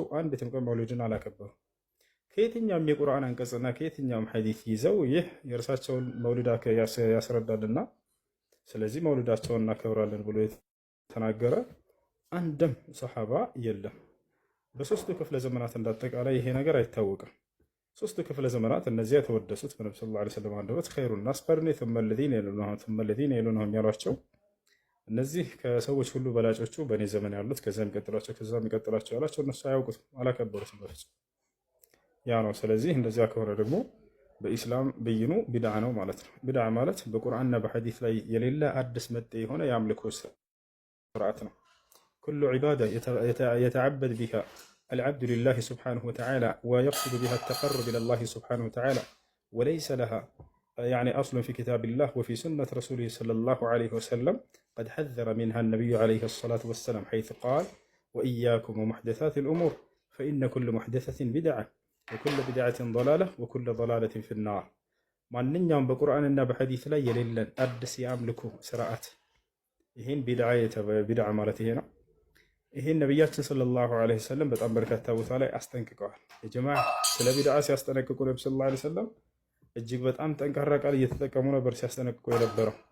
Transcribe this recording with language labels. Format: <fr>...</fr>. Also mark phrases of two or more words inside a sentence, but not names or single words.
<am>አንዲትም ቀን መውሊድን አላከበሩ። ከየትኛውም የቁርአን አንቀጽና ከየትኛውም ሐዲስ ይዘው ይህ የእርሳቸውን መውሊድ ያስረዳልና ስለዚህ መውሊዳቸውን እናከብራለን ብሎ የተናገረ አንድም ሰሐባ የለም። በሶስቱ ክፍለ ዘመናት እንዳጠቃላይ ይሄ ነገር አይታወቅም። ሶስቱ ክፍለ ዘመናት እነዚያ የተወደሱት በነብዩ</am> <ar>صلى الله عليه وسلم</ar> <am>አንደበት</am> <ar>خير الناس قرني ثم الذين يلونهم</ar> <am>ያሏቸው እነዚህ ከሰዎች ሁሉ በላጮቹ በእኔ ዘመን ያሉት ከዛ የሚቀጥላቸው ከዛ የሚቀጥላቸው ያላቸው እነሱ አያውቁትም፣ አላከበሩትም በፍጹም። ያ ነው። ስለዚህ እንደዚያ ከሆነ ደግሞ በኢስላም ብይኑ ቢድዓ ነው ማለት ነው። ቢድዓ ማለት በቁርአንና በሐዲስ ላይ የሌለ አዲስ መጤ የሆነ የአምልኮ ስርዓት ነው።</am> <ar>كل عبادة يتعبد ቢሃ العبد لله سبحانه وتعالى ويقصد بها التقرب إلى الله سبحانه وتعالى وليس لها يعني أصل في كتاب الله وفي سنة رسوله صلى الله عليه وسلم قد حذر منها النبي عليه الصلاة والسلام حيث قال وإياكم ومحدثات الأمور فإن كل محدثة بدعة وكل بدعة ضلالة وكل ضلالة في النار</ar> <am>ማንኛውም በቁርአንና በሐዲስ ላይ የሌለን አዲስ የአምልኮ ስርዓት ይሄን ቢድዓ ማለት ይሄ ነው። ይሄን ነብያችን</am> <ar>صلى الله عليه وسلم</ar> <am>በጣም በርካታ ቦታ ላይ አስጠንቅቀዋል። የጀማዓ ስለ ቢድዓ ሲያስጠነቅቁ ነብዩ</am> <ar>صلى الله عليه وسلم</ar> <am>እጅግ በጣም ጠንካራ ቃል እየተጠቀሙ ነበር ሲያስጠነቅቁ የነበረው።</am>